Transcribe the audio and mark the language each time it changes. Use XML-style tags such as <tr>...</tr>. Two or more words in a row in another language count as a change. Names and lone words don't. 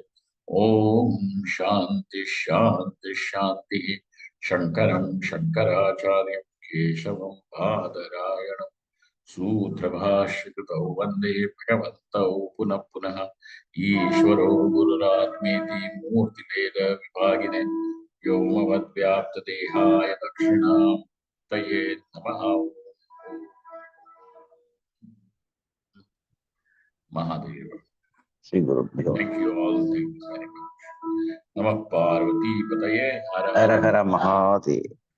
<sa>ओम् शान्ति शान्ति शान्ति शङ्करं शङ्कराचार्य केशवं बादरायणं सूत्रभाष्यकृतौ वन्दे भगवन्तौ पुनः पुनः ईश्वरो गुरुरात्मेति मूर्तिभेदविभागिने व्योमवद्व्याप्तदेहाय दक्षिणामूर्तये नमः। महादेव। श्री गुरुभ्यो।</sa> <en>Thank you all. Thank you very much.</en> <sa>नमः पार्वती पतये हर हर हर महादेव।</sa>